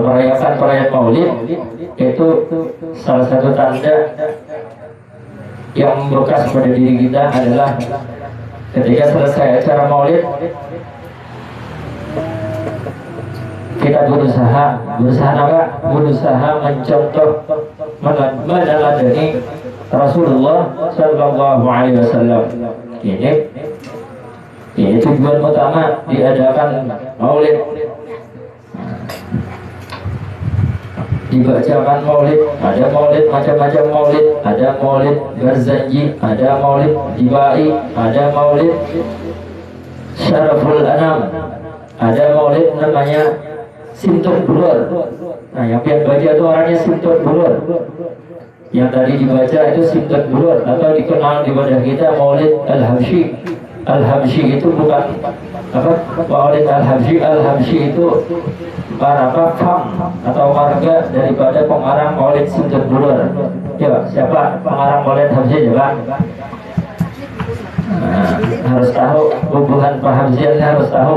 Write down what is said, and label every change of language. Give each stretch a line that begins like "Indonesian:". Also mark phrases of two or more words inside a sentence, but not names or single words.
Indonesian: merayakan perayaan Maulid, itu salah satu tanda yang membekas pada diri kita adalah ketika selesai acara Maulid kita berusaha mencontoh, meneladani Rasulullah Sallallahu Alaihi Wasallam. Ini tujuan utama diadakan Maulid. Dibacakan Maulid, ada Maulid macam-macam Maulid, ada Maulid Barzanji, ada Maulid Dibai, ada Maulid Syaraful Anam, ada Maulid namanya Sintur Bulur. Nah, yang baca itu orangnya Sintur Bulur. Yang tadi dibaca itu Sintur Bulur, atau dikenal di wadah kita Maulid Al-Habsyi. Al-Habsyi itu bukan apa? Maulid Al-Habsyi, Al-Habsyi itu para fam atau warga daripada pengarang Maulid Sintur Bulur. Coba siapa pengarang Maulid Habsyi coba? Harus tahu hubungan Pak Habsyi, harus tahu.